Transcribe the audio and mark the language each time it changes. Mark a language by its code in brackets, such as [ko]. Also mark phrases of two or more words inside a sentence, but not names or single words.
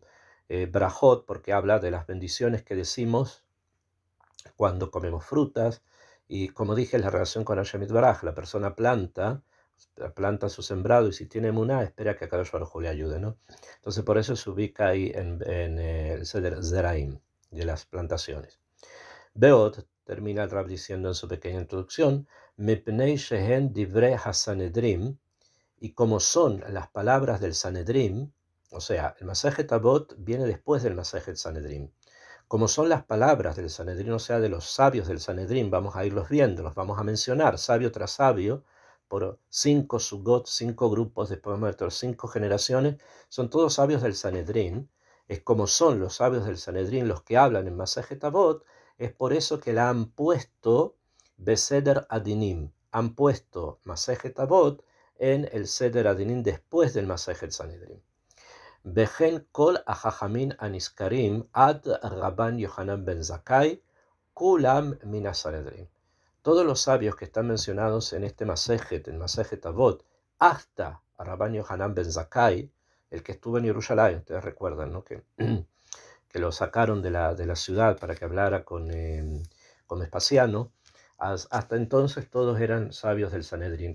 [es] Brajot, porque habla de las bendiciones que decimos cuando comemos frutas, y como dije, la relación con [he] השם יתברך, [es] la persona planta su sembrado, y si tiene emuná, espera que [he] הקדוש ברוך הוא [es] le ayude, ¿no? Entonces por eso se ubica ahí en el Seder Zeraim, de las plantaciones. Beot, termina el Rab diciendo en su pequeña introducción, [he] מפני שהן דברי הסנהדרין, [es] y como son las palabras del Sanedrim, o sea, el Masejet Avot viene después del Masejet Sanedrim. Como son las palabras del Sanedrín, o sea, de los sabios del Sanedrín, vamos a irlos viendo, los vamos a mencionar, sabio tras sabio, por 5 sugot, 5 grupos, después de 5 generaciones, son todos sabios del Sanedrín. Es como son los sabios del Sanedrín los que hablan en Masejet Avot, es por eso que la han puesto Beseder Adinim, han puesto Masejet Avot en el Seder Adinim después del Masejet Sanedrín. [he] בכן כל החכמים הנזכרים עד רבן יוחנן בן זכאי כולם מן הסנהדרין. [es] Todos los sabios que están mencionados en este Masejet, en Masejet Avot, hasta Rabban Yohanan ben Zakkai, el que estuvo en Jerusalén, ustedes recuerdan, ¿no? que lo sacaron de la ciudad para que hablara con Vespasiano. Hasta entonces todos eran sabios del Sanedrín.